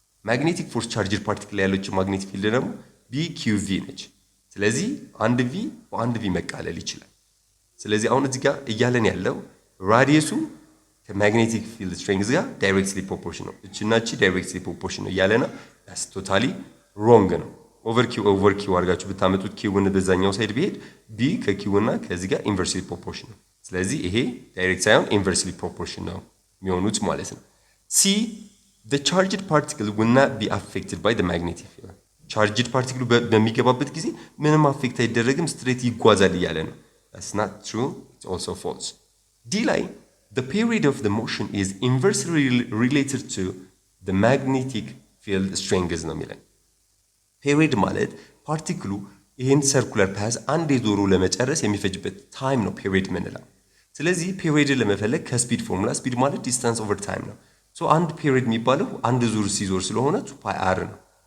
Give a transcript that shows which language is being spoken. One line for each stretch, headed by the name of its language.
Amharic: magnetic force charged particle ላይ ያለችው magnetic field ደግሞ bqv ነች ስለዚህ አንድ v በአንድ v መቃለል ይችላል ስለዚህ አሁን እዚህ ጋር እያለን ያለው ራዲየሱ ከማግኔቲክ ፊልድ ስትሬንግዝ ጋር ዳይሬክትሊ ፕሮፖርሽን ነው እቺና እቺ ዳይሬክትሊ ፕሮፖርሽን ነው ያለና
English: that's totally wrong
Amharic: ነው over q አድርጋችሁ ብታመጡት q ን በዛኛው ሳይድ ቢሄድ b ከq እና ከዚህ ጋር ኢንቨርስሊ ፕሮፖርሽን ነው ስለዚህ ይሄ ዳይሬክት ሳይሆን ኢንቨርስሊ ፕሮፖርሽን ነው የሚሆኑት ማለት ነው c
English: the charged particle will not be affected by the magnetic field.
Amharic: charged particle በሚገባበት ጊዜ ምንም አፌክት አይደረግም ስትሬት ይጓዛል እያለ ነው።
English: that's not true, it's also false.
Amharic: D ላይ
English: the period of the motion is inversely related to the magnetic field strength
Amharic: ነው የሚለን። ፔሪድ ማለት ፓርቲክሉ ይህን ሰርኩላር ፓዝ አንድ ዞሮ ለመጨረስ የሚፈጅበት ታይም ነው ፔሪድ ምንለው። ስለዚህ ፔሪድን ለመፈለግ ከስፒድ ፎርሙላ ስፒድ ማለት ዲስታንስ ኦቨር ታይም ነው። ሶ አንድ ፔሪድ የሚባለው አንድ ዙር ሲዞር ስለሆነ 2 ፓይ አር ነው